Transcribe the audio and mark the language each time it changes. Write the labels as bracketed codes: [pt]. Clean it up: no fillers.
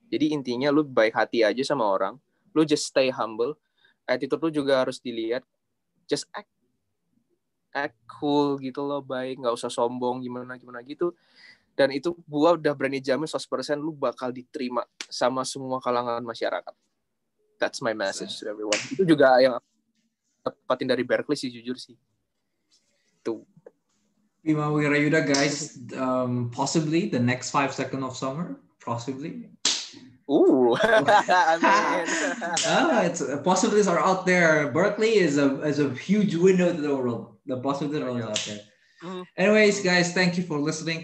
[id] Jadi intinya lu baik hati aja sama orang, lu [en] just stay humble, [id] attitude lu juga harus dilihat, [en] just act cool [id] gitu loh, baik, nggak usah sombong gimana gitu. Dan itu gua udah berani jamin 100% lu bakal diterima sama semua kalangan masyarakat. [en] That's my message to everyone. [id] Itu juga yang dapatin dari Berkeley sih, jujur sih. Tuh. [en] Bima Wirayuda, guys, possibly the next 5 seconds of summer, possibly. I mean. It's possibilities are out there. Berkeley is a huge window to the world. The possibilities are out there. Anyways, guys, thank you for listening.